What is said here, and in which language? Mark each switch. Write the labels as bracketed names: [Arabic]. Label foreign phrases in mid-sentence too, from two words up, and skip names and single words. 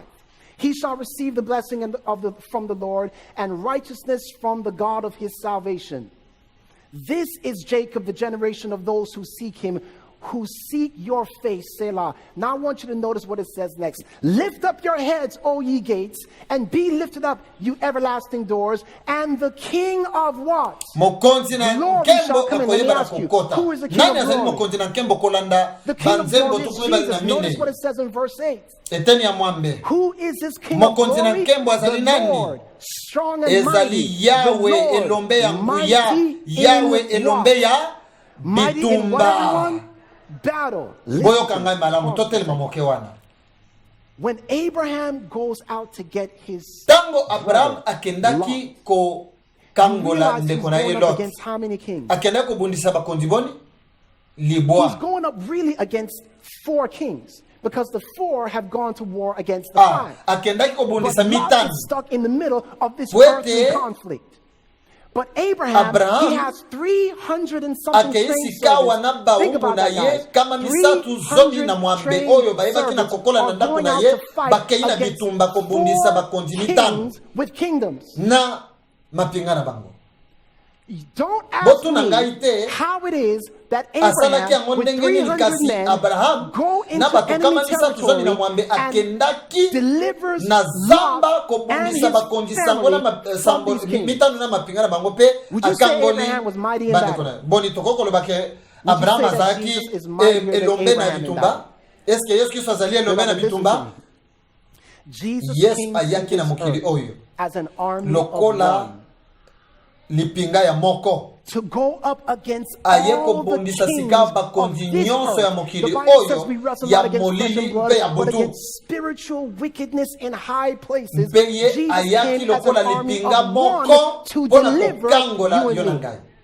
[English] He shall receive the blessing from the Lord, and righteousness from the God of his salvation. This is Jacob, the generation of those who seek him, who seek your face, Selah. Now I want you to notice what it says next. Lift up your heads, O ye gates, and be lifted up, you everlasting doors, and the King of what? [Lingala] Mokonzi na nkembo akoyeba na kukota. [English] Who is the King [Lingala] Nani [English] of [Lingala] azali [English] glory? [Lingala] mokonzi na nkembo kolanda [English] The King of [Lingala] banzembo [English] glory is [Lingala] tukuiba na [English] Jesus. mine. Notice what it says in verse 8. [Lingala] Eteni ya mwambe. [English] Who is this King of [Lingala] Mokonzi na [English] glory? [Lingala] nkembo azali [English] The [Lingala] nani? [English] Lord, strong and mighty. [Lingala] Ezali Yahweh [English] The Lord, [Lingala] elombe ya [English] mighty [Lingala] nguya. Yahweh [English] in [Lingala] elombe ya [English] mighty in what, [Lingala] bitumba. [English] everyone? Battle. [Lingala] Boyo kangai malamu totele mamoke wana. [English] When Abraham goes out to get his [Lingala] tango Abraham akendaki ko kangola ndeko na ye Lot, [English] against how many kings? [Lingala] akenda ko bundisa bakonzi boni libwa. [English] He's going up really against 4 kings because the 4 have gone to war against the 5. [Lingala] Akendaki ko [English] But [Lingala] bundisa [English] Lot [Lingala] mitano. [English] is stuck in the middle of this [Lingala] Wete, [English] earthly conflict. But Abraham, he has 300 and something trained servants. Think about that, guys. 300 kings with kingdoms. [Lingala] Na mapingana bango. [English] Don't ask me how it is that Abraham with 300 men go into enemy territory and delivers Lot and his family from these kings. Would you say Abraham was mighty in battle? Would you say that Jesus is mightier than Abraham in battle? Jesus came to this earth as an army of one. [Lingala] Lipinga ya moko [English] to go up against all the kings of this earth. The Bible says we wrestle not against flesh and blood, but against spiritual wickedness in high places. Jesus came as an army of one to deliver you and me.